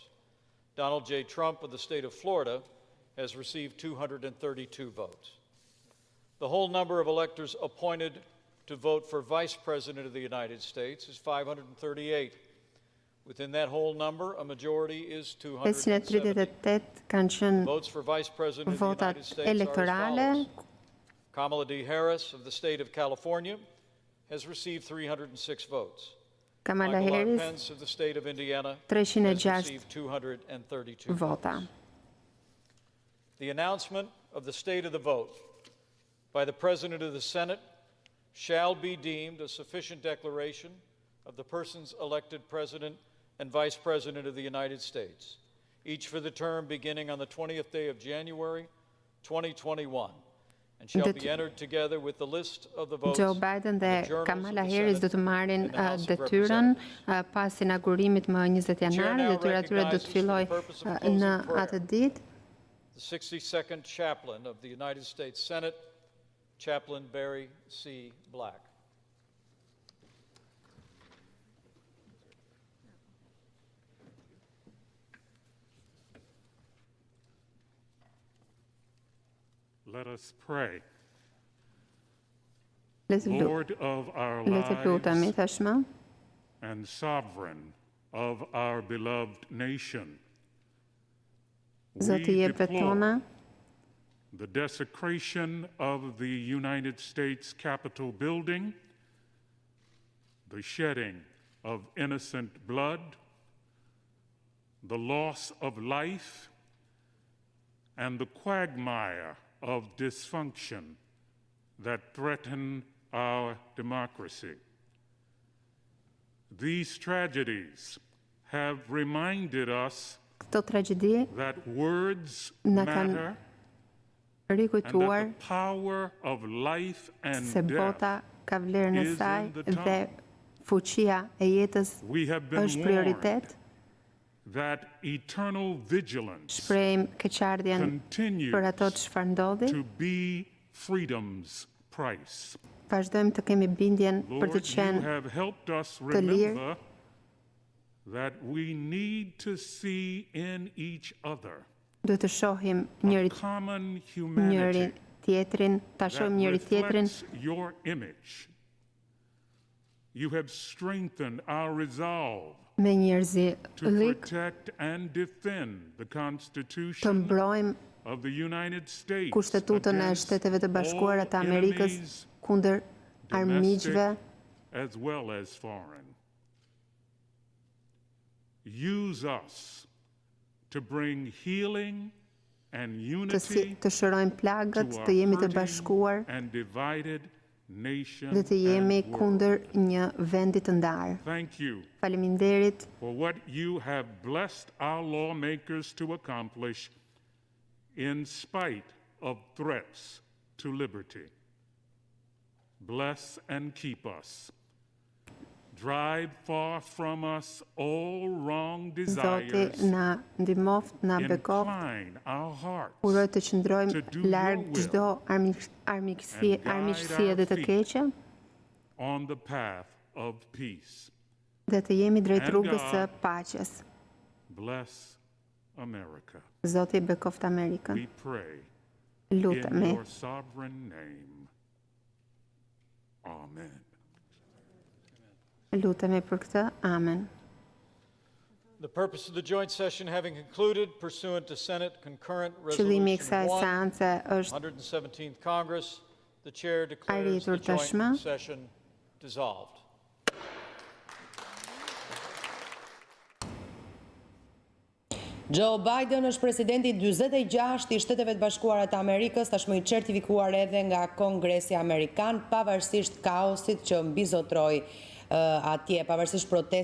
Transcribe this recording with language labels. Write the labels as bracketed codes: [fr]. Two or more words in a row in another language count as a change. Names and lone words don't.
[en] Donald J. Trump of the state of Florida has received 232 votes. The whole number of electors appointed to vote for Vice President of the United States is 538. Within that whole number, a majority is 270. [sq] 538 kanë qenë [en] Votes for Vice President of the [sq] votat [en] United States are [sq] elektorale. [en] as follows. Kamala D. Harris of the state of California has received 306 votes. Kamala Michael R. Harris Pence of the state of Indiana has 306 received 232 [sq] vota. [en] votes. The announcement of the state of the vote by the President of the Senate shall be deemed a sufficient declaration of the persons elected President and Vice President of the United States, each for the term beginning on the 20th day of January 2021, and shall be entered together with the list of the votes [sq] Joe Biden dhe [en] in the journals of [sq] Kamala [en] the [sq] Harris do [en] Senate [sq] të marrin [en] and the House of [sq] detyrën [en] Representatives. [sq] pas inaugurimit më 20 janar. [en] now [sq] Detyra tyre do [en] recognizes [sq] të [en] for the [sq] filloj [en] purpose of [sq] në [en] closing prayer [sq] atë ditë. [en] The the 62nd Chaplain of the United States Senate, Chaplain Barry C. Black. Let us pray. [sq] Le të [en] Lord of our [sq] lutemi [en] lives [sq] tashmë. [en] and sovereign of our beloved nation, [sq] Zoti [en] we [sq] jepet [en] deplore [sq] tona, [en] the desecration of the United States Capitol building, the shedding of innocent blood, the loss of life, and the quagmire of dysfunction that threaten our democracy. These tragedies have reminded us [sq] këto tragjedi [en] that words [sq] na kanë [en] matter and [sq] rikujtuar [en] that the power of life and [sq] se [en] death. [sq] bota ka vlerën e [en] is [sq] saj [en] in the [sq] dhe [en] tongue. [sq] fuqia e jetës [en] We have been [sq] është prioritet. [en] that eternal vigilance [sq] Shprehim keqardhjen [en] continues [sq] për ato çfarë ndodhi. [en] to be freedom's price. [sq] Vazhdojmë të kemi bindjen për [en] Lord, [sq] të [en] you [sq] qenë [en] have helped us [sq] të lirë. [en] remember that we need to see in each other [sq] duhet të shohim [en] a [sq] njëri [en] common humanity [sq] tjetrin, ta [en] that [sq] shohim njëri tjetrin [en] reflects your image. You have strengthened our resolve [sq] me njerëzi [en] to [sq] lik, [en] protect and defend the [sq] të [en] Constitution [sq] mbrojmë [en] of the United States [sq] Kushtetutën e [en] against [sq] Shteteve të Bashkuara të [en] all [sq] Amerikës [en] enemies, [sq] kundër armiqve [en] domestic as well as foreign. Use us to bring healing and unity [sq] të shërojmë plagët, [en] to [sq] të jemi [en] our [sq] të [en] hurting [sq] bashkuar [en] and divided nation [sq] dhe të jemi [en] and world. [sq] kundër një vendi të ndarë. [en] Thank you [sq] Faleminderit [en] for what you have blessed our lawmakers to accomplish in spite of threats to liberty. Bless and keep us. Drive far from us all wrong [sq] Zoti [en] desires. [sq] na ndihmoft, na bekoft, [en] Incline our hearts [sq] uroj të qëndrojmë [en] to do [sq] larg [en] your will [sq] çdo armiqësie [en] and guide [sq] armiqësie [en] our [sq] dhe të [en] feet [sq] keqe [en] on the path of peace. [sq] dhe të jemi drejt [en] And [sq] rrugës së [en] God, [sq] paqes. [en] Bless America. [sq] Zoti bekoft Amerikën. [en] We pray in [sq] Lutemi. [en] your sovereign name. Amen. [sq] Lutemi për këtë. [en] Amen. The purpose of the joint session having concluded pursuant to Senate Concurrent [sq] Qëllimi i [en] Resolution [sq] kësaj [en] 1, [sq] seance është [en] 117th Congress, the chair declares the [sq] arritur tashmë. [en] joint session dissolved. [sq] Joe Biden është presidenti 46 i Shteteve të Bashkuara të Amerikës, tashmë i certifikuar edhe nga Kongresi Amerikan, pavarësisht kaosit që mbizotroi atje, pavarësisht protestave